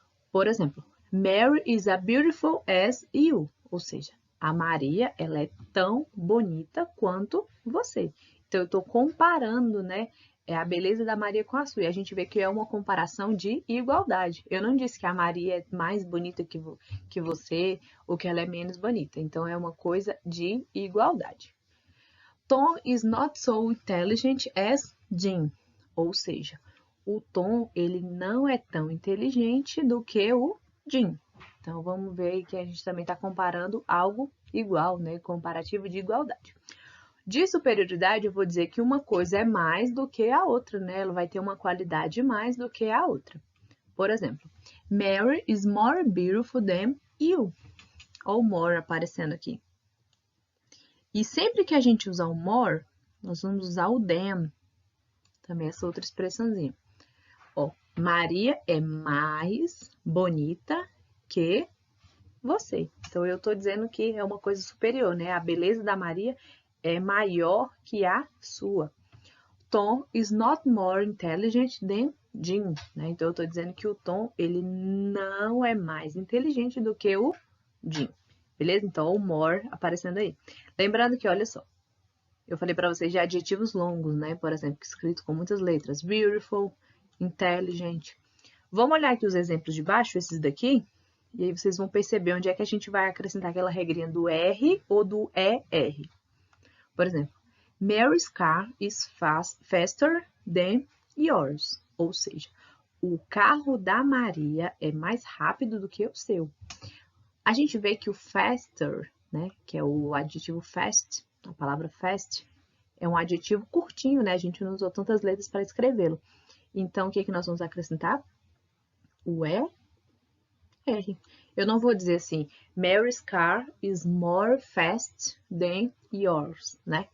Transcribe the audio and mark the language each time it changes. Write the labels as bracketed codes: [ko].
[pt] Por exemplo, [en] Mary is as beautiful as you, [pt] ou seja, a Maria, ela é tão bonita quanto você. Então, eu estou comparando, né, a beleza da Maria com a sua. E a gente vê que é uma comparação de igualdade. Eu não disse que a Maria é mais bonita que você ou que ela é menos bonita. Então, é uma coisa de igualdade. [en] Tom is not so intelligent as Jim. [pt] Ou seja, o Tom, ele não é tão inteligente do que o Jim. Então, vamos ver que a gente também está comparando algo igual, né? Comparativo de igualdade. De superioridade, eu vou dizer que uma coisa é mais do que a outra, né? Ela vai ter uma qualidade mais do que a outra. Por exemplo, [en] Mary is more beautiful than you. [pt] Ou more aparecendo aqui. E sempre que a gente usar o more, nós vamos usar o than. Também essa outra expressãozinha. Ó, Maria é mais bonita que você. Então, eu tô dizendo que é uma coisa superior, né? A beleza da Maria é maior que a sua. [en] Tom is not more intelligent than Jim, né? [pt] Então, eu tô dizendo que o Tom, ele não é mais inteligente do que o Jim. Beleza? Então, o more aparecendo aí. Lembrando que, olha só, eu falei para vocês de adjetivos longos, né? Por exemplo, escrito com muitas letras. Beautiful, intelligent. Vamos olhar aqui os exemplos de baixo, esses daqui, e aí vocês vão perceber onde é que a gente vai acrescentar aquela regrinha do R ou do ER. [en] Por exemplo, Mary's car is faster than yours. [pt] Ou seja, o carro da Maria é mais rápido do que o seu. A gente vê que o faster, né, que é o adjetivo fast, a palavra fast, é um adjetivo curtinho, né? A gente não usou tantas letras para escrevê-lo. Então, o que nós vamos acrescentar? O ER. Eu não vou dizer assim, [en] Mary's car is more fast than yours, [pt] né?